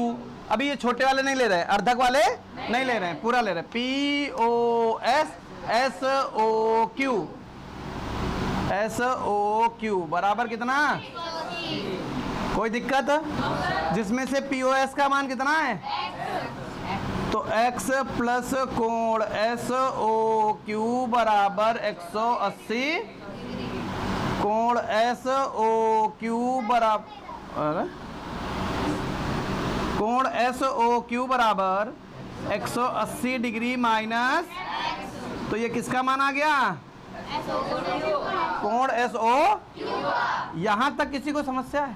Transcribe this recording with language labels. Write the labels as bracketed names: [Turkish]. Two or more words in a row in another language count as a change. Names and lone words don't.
[Hindi] अभी ये छोटे वाले नहीं ले रहे, अर्धक वाले नहीं ले रहे हैं, पूरा ले रहे हैं। पीओएस एसओक्यू बराबर कितना? कोई दिक्कत? जिसमें से पीओएस का मान कितना है? तो x प्लस कोण एसओक्यू बराबर 180, कोण एसओक्यू बराबर 180 [English] degree minus, [Hindi] तो ये किसका मान आ गया? कोण एसओ। यहां तक किसी को समस्या है?